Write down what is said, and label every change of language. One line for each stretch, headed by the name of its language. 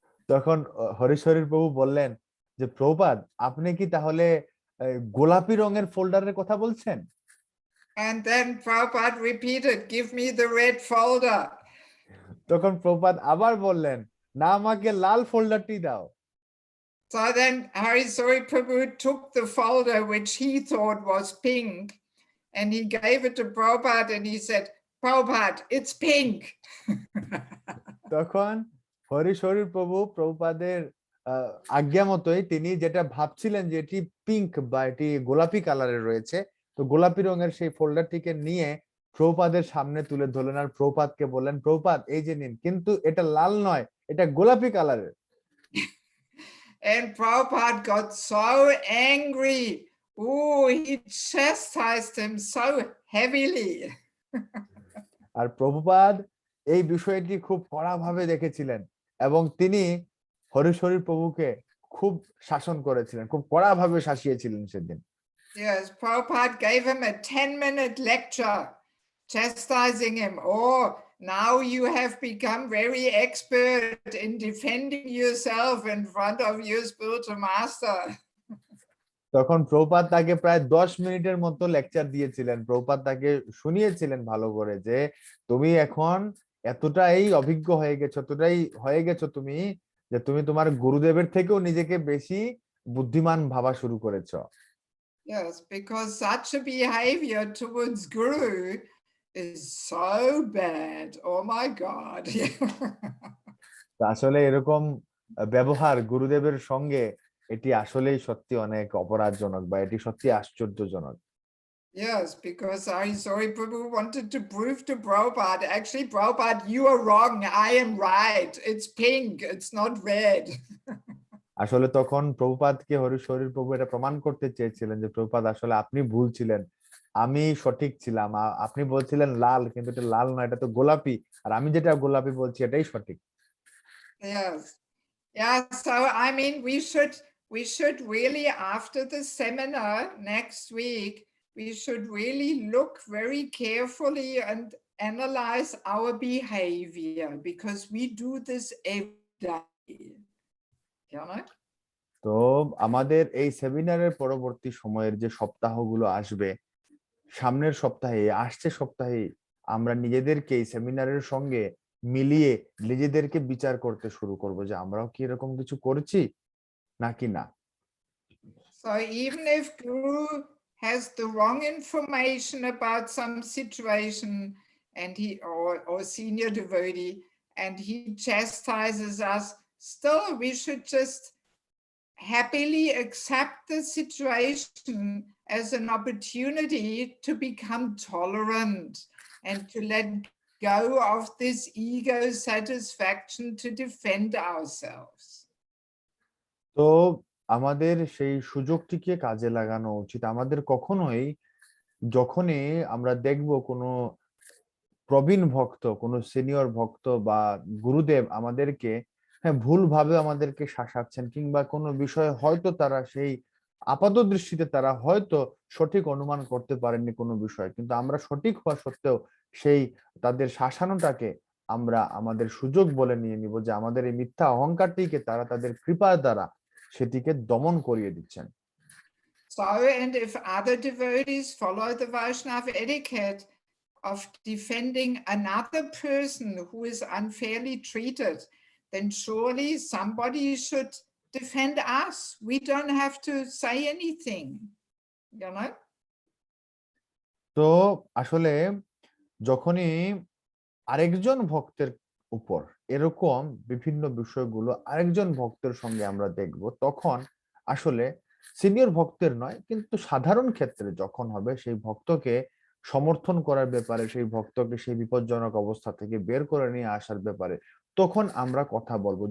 Bangla: তখন হরিশ হরি প্রভু বললেন যে প্রভুপাদ আপনি কি তাহলে গোলাপি রঙের ফোল্ডারের কথা বলছেন?
English: And then Prabhupada repeated, give me the red folder.
Bangla: তখন প্রভুপাদ আবার বললেন না আমাকে লাল ফোল্ডারটি দাও।
English: So then Hari Soy Prabhu took the folder which he thought was pink and he gave it to Prabhupada and he said, Prabhupada, it's pink.
Bangla: তখন হরিশ হরি প্রভু প্রভুপাদের আজ্ঞা মতোই তিনি যেটা ভাবছিলেন যে এটি পিঙ্ক বা এটি গোলাপি কালারের রয়েছে, তো গোলাপি রঙের সেই ফোল্ডারটিকে নিয়ে প্রভুপাদের সামনে তুলে ধরলেন আর প্রভুপাদকে বললেন প্রভুপাদ এই যে নিন, কিন্তু এটা লাল নয়, এটা গোলাপি কালারের।
English: And Prabhupada got so angry. Oh, he chastised him so heavily.
Bangla: আর প্রভুপাদ এই বিষয়টি খুব কড়াভাবে দেখেছিলেন এবং তিনি হরিশ হরি প্রভুকে খুব শাসন করেছিলেন, খুব কড়াভাবে শাসিয়েছিলেন সেদিন।
English: Yes, Prabhupada gave him a 10-minute lecture chastising him. Oh, now you have become very expert in defending yourself in front of your spiritual master.
Bangla: তখন প্রভুপাদ তাকে প্রায় 10 মিনিটের মতো লেকচার দিয়েছিলেন। প্রভুপাদ তাকে শুনিয়েছিলেন ভালো করে যে তুমি এখন এতটাই অভিজ্ঞ হয়ে গেছো, এতটাই হয়ে গেছো তুমি যে তুমি তোমার গুরুদেবের থেকেও নিজেকে বেশি বুদ্ধিমান ভাবা শুরু করেছো।
English: Yes, because such a behavior towards Guru is so bad. Oh my God.
Bangla: আসলে এরকম ব্যবহার গুরুদেবের সঙ্গে এটি আসলেই সত্যি অনেক অপরাধজনক বা এটি সত্যি আশ্চর্যজনক।
English: Yes, because Sorry Prabhu wanted to prove to Prabhupada, actually Prabhupada, you are wrong, I am right. It's pink, it's not red.
Bangla: আসলে তখন প্রভুপাদকে হরিশ হরি প্রভু এটা প্রমাণ করতে চেয়েছিলেন যে প্রভুপাদ আসলে আপনি ভুল ছিলেন, আমি সঠিক ছিলাম, আপনি বলছিলেন লাল কিন্তু এটা লাল না, এটা তো গোলাপি, আর আমি যেটা গোলাপি বলছি এটাই সঠিক।
English: Yes. Yeah, so I mean we should really after the seminar next week we should really look very carefully and analyze our behavior because we do this every day.
Bangla: তো আমাদের এই সেমিনারের পরবর্তী সময়ের যে সপ্তাহগুলো আসবে, সামনের সপ্তাহে আসছে সপ্তাহে আমরা নিজেদেরকে এই সেমিনারের সঙ্গে মিলিয়ে নিজেদেরকে বিচার করতে শুরু করব যে আমরাও কি এরকম কিছু করছি নাকি না।
English: So even if Guru has the wrong information about some situation and or senior devotee and he chastises us, still we should just happily accept the situation as an opportunity to become tolerant and to let go of this ego satisfaction to defend ourselves.
Bangla: তো আমাদের সেই সুযোগটিকে কাজে লাগানো উচিত। আমাদের কখনোই যখনই আমরা দেখব কোনো প্রবীণ ভক্ত, কোনো সিনিয়র ভক্ত বা গুরুদেব আমাদেরকে ভুলভাবে আমাদেরকে শাসাচ্ছেন, কিংবা কোনো বিষয়ে হয়তো তারা সেই আপাত দৃষ্টিতে তারা হয়তো সঠিক অনুমান করতে পারেননি কোনো বিষয়, কিন্তু আমরা সঠিক হওয়া সত্ত্বেও সেই তাদের শাসানোটাকে আমরা আমাদের সুযোগ বলে নিয়ে নিব, যে আমাদের এই মিথ্যা অহংকারটিকে তারা তাদের কৃপার দ্বারা সেটিকে দমন করিয়ে দিচ্ছেন।
English: So, and if other devotees follow the Vaishnava etiquette of defending another person who is unfairly treated, then surely somebody should defend us. We don't have to say anything, you know?
Bangla: তো আসলে যখনই আরেকজন ভক্তের উপর এরকম বিভিন্ন বিষয়গুলো আরেকজন ভক্তের সঙ্গে আমরা দেখব, তখন আসলে সিনিয়র ভক্তের নয় কিন্তু সাধারণ ক্ষেত্রে যখন হবে সেই ভক্তকে সমর্থন করার ব্যাপারে, সেই ভক্তকে সেই বিপজ্জনক অবস্থা থেকে বের করে নিয়ে আসার ব্যাপারে তখন আমরা কথা বলবো।